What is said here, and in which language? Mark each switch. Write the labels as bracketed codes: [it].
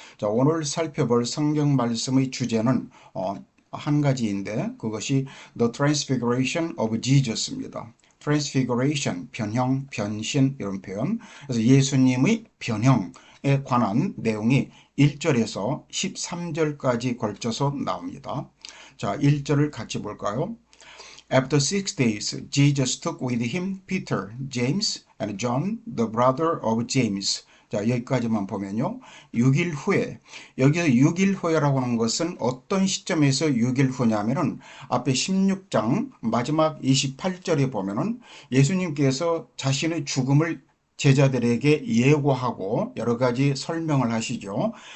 [ko] 자, 오늘 살펴볼 성경 말씀의 주제는 한 가지인데 그것이 [en] The Transfiguration of Jesus [ko] 입니다. Transfiguration, 변형, 변신 이런 표현. 그래서 예수님의 변형에 관한 내용이 1절에서 13절까지 걸쳐서 나옵니다. 자, 1절을 같이 볼까요? [en] After 6 days, Jesus took with him Peter, James, and John, the brother of James. [ko] 자, 여기까지만 보면요. 6일 후에, 여기서 6일 후에라고 하는 것은 어떤 시점에서 6일 후냐면은 앞에 16장 마지막 28절에 보면은 예수님께서 자신의 죽음을 제자들에게 예고하고 여러 가지 설명을 하시죠.